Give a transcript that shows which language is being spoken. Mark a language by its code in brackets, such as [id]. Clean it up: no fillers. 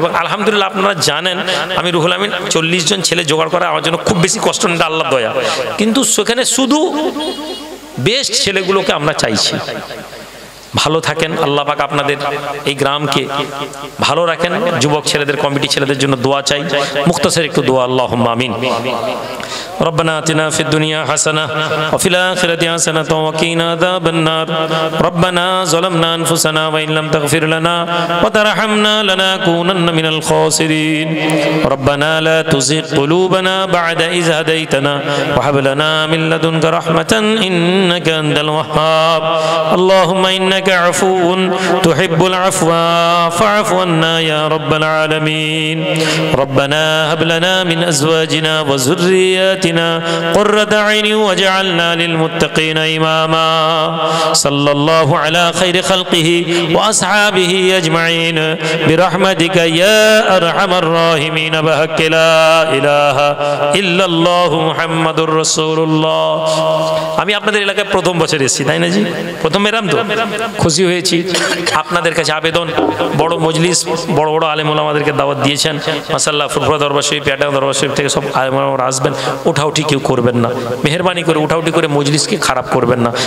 [bn] এবং আলহামদুলিল্লাহ আপনারা জানেন, আমি রুহুল আমিন 40 জন ছেলে জোগাড় করা আমার জন্য খুব বেশি কষ্ট নেই, আল্লাহর দয়া। কিন্তু সেখানে শুধু বেস্ট ছেলেগুলোকে আমরা চাইছি। ভালো থাকেন, আল্লাহ পাক আপনাদের এই গ্রামকে ভালো রাখেন। যুবক ছেলেদের, কমিটি ছেলেদের জন্য দোয়া চাই, মুখতাসার একটু দোয়া, আল্লাহুম্মা আমিন। [ar] ربنا آتنا في الدنيا حسنة وفي الآخرة حسنة وقنا عذاب النار ربنا ظلمنا أنفسنا وإن لم تغفر لنا وترحمنا لنكونن من الخاسرين ربنا لا تزغ قلوبنا بعد إذ هديتنا وهب لنا من لدنك رحمة إنك أنت الوهاب اللهم إنك عفو تحب العفو فاعف عنا يا رب العالمين ربنا هب لنا من أزواجنا وذرياتنا قرة عين واجعلنا للمتقين إماما صلى الله على خير خلقه وأصحابه أجمعين برحمتك يا أرحم الراحمين بحق لا إله إلا الله محمد رسول الله। [bn] আমি আপনাদের এলাকায় প্রথম বছর এসেছি, তাই না জি? প্রথম এরাম তো খুশি হয়েছি। আপনাদের কাছে আবেদন, বড় মজলিস, বড় বড় আলেম ওলামাদেরকে দাওয়াত দিয়েছেন, মাশাআল্লাহ। ফুরফুরা দরবার শরীফ, পেয়াটা দরবার শরীফ থেকে সব আলেম ওলামারা আসবেন। উঠাউঠি কেউ করবেন না, মেহেরবানি করে উঠাউঠি করে মজলিসকে খারাপ করবেন না।